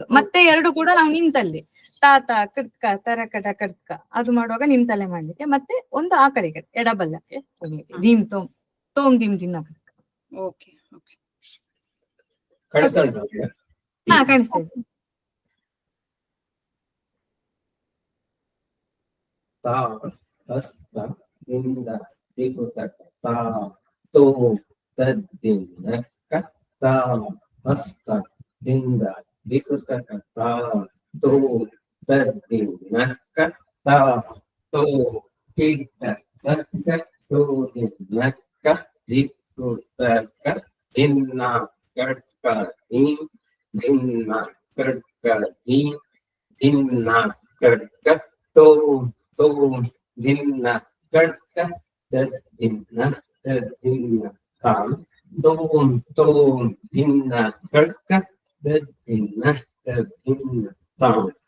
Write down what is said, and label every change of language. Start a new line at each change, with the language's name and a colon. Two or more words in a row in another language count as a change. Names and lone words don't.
Kannada: ಮತ್ತೆ ಎರಡು ಕೂಡ ನಾವು ನಿಂತಲ್ಲಿ ತಾತ ಕಟ್ಕ ತರಕಟ ಕಟ್ಕ ಅದು ಮಾಡುವಾಗ ನಿಂತಲ್ಲೇ ಮಾಡ್ಲಿಕ್ಕೆ, ಮತ್ತೆ ಒಂದು ಆ ಕಡೆಗೆ ಎಡಬಲ್ಲಕ್ಕೆ ಹೋಗ್ಲಿಕ್ಕೆ. ದೀಮ್ ತೋಮ್ ತೋಮ್ ದೀಮ್ ದಿನ ಕಟ್ಕ.
English: OK OK,
Kannada: ಕಾಣಿಸ್ತಾ ಇದೆ. ತಾ ಹಸ್ತ ಇಂದ ದಿಕ್ಕುತಕ ತಾ ತೋ ತದ್ದಿನ ಕ ತಾ ಹಸ್ತ ಇಂದ ದಿಕ್ಕುತಕ ತಾ ತೋ ತದ್ದಿನ ಕ ತಾ ತೋ ಕಿಟ ತಕ್ಕ ತೋ ದಿನ ಕ ದಿಕ್ಕ धिन्ना कड़का धीम धिन्ना कड़का धीम धिन्ना कड़का तोम धिन्ना कड़का धिन्ना धिन्ना ताम तोम धिन्ना कड़का धिन्ना धिन्ना ताम